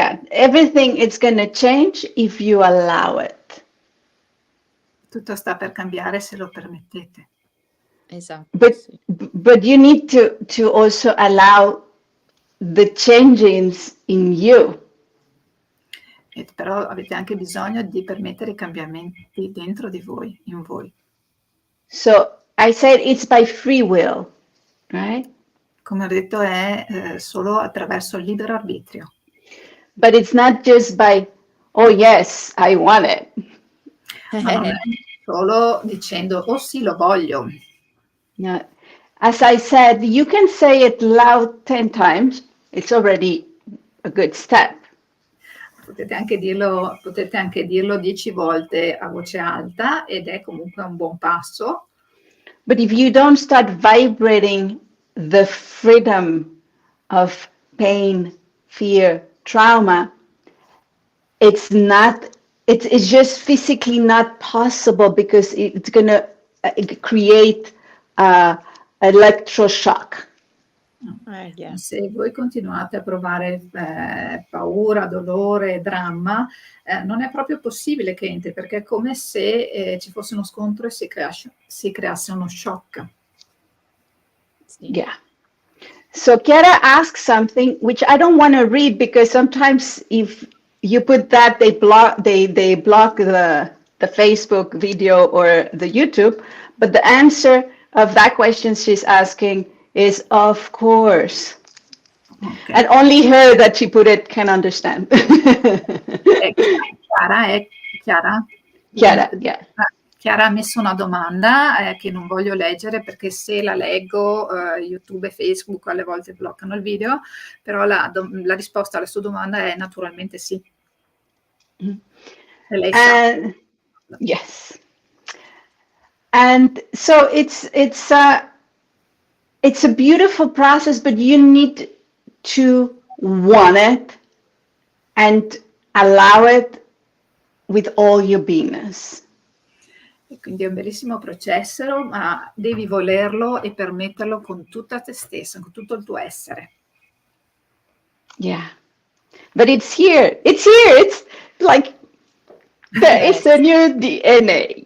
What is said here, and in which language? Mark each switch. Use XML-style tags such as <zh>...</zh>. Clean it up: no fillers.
<en>Everything is gonna change if you allow it.</en> <it>Tutto sta per cambiare se lo permettete. Esatto.</it> <en>But you need to also allow the changes in you.</en> <it>Però avete anche bisogno di permettere i cambiamenti dentro di voi, in voi.</it> <en>So I said it's by free will, right?</en> <it>Come ho detto, è solo attraverso il libero arbitrio.</it> <en>But it's not just by, oh yes, I want it.</en> <it>Ma non è solo dicendo, oh sì, lo voglio.</it> <en>No. As I said, you can say it loud 10 times. It's already a good step.</en> <it>Potete anche dirlo 10 volte a voce alta ed è comunque un buon passo.</it> <en>But if you don't start vibrating the freedom of pain, fear, trauma, it's just physically not possible because it's going to create electroshock. Yeah.</en> <it>Se voi continuate a provare paura, dolore, dramma, non è proprio possibile che entri, perché è come se ci fosse uno scontro e si creasse uno shock. Sì.</it> <en>Yeah. So Chiara asked something which I don't want to read because sometimes if you put that, they block the Facebook video or the YouTube. But the answer of that question she's asking is of course. Okay. And only her that she put it can understand. Chiara? Chiara, yeah.</en> <it>Chiara ha messo una domanda che non voglio leggere perché se la leggo YouTube e Facebook alle volte bloccano il video, però la risposta alla sua domanda è naturalmente sì. Mm-hmm. E lei sa.</it> <en>Yes. And so it's a beautiful process, but you need to want it and allow it with all your beingness.</en> <it>E quindi è un bellissimo processo, ma devi volerlo e permetterlo con tutta te stessa, con tutto il tuo essere.</it> <en>Yeah. But it's here. It's here. It's like there is a new DNA.</en>